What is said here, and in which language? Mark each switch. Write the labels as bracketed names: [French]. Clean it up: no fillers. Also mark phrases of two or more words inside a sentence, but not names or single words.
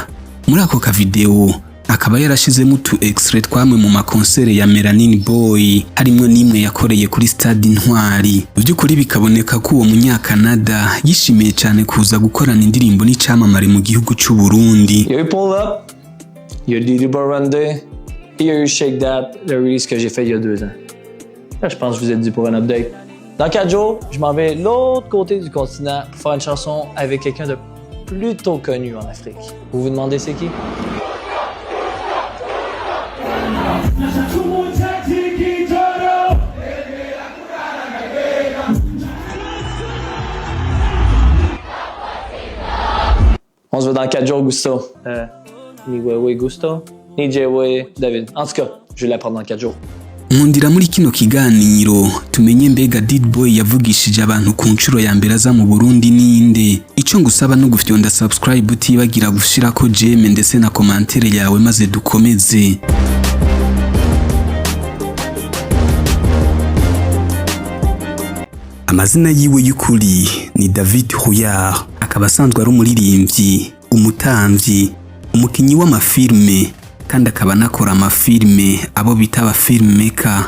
[Rundi] Muri ako kavideo akaba yarashizemo utu extrait twamwe mu makonsere ya MELANIN BOY, harimo n'imwe yakoreye kuri stade Intwari. By'ukuri bikaboneka ko uwo munyakanada yishimiye cyane kuza gukorana indirimbo n'icamamare mu gihugu c'u Burundi. [English] You pull up, you did Burundi, [French] Puis il y a eu Shake That, le release que j'ai fait il y a 2 ans. Là, je pense que je vous ai dit pour un update. Dans 4 jours, je m'en vais de l'autre côté du continent pour faire une chanson avec quelqu'un de plutôt connu en Afrique. Vous vous demandez c'est qui? On se voit dans 4 jours, Gusto. [Rundi] Niwewe Gusto? Nijewe David. [French] En tout cas, je vais l'apprendre dans 4 jours. [Rundi] Nkundira muri kino kiganiro tumenye mbega Did Boy yavugishije abantu ku nshuro ya mbere aza mu Burundi ninde. Ico ngusaba no gufyonda subscribe utibagira gushirako jeme ndetse na commentaire yawe maze dukomeze. Amazina yiwe y'ukuri ni David Royard, akaba asanzwe ari umuririmbyi, umutamvyi, umukinyi w'amafilme kandi akaba anakora amafilme abo bita aba filmmaker.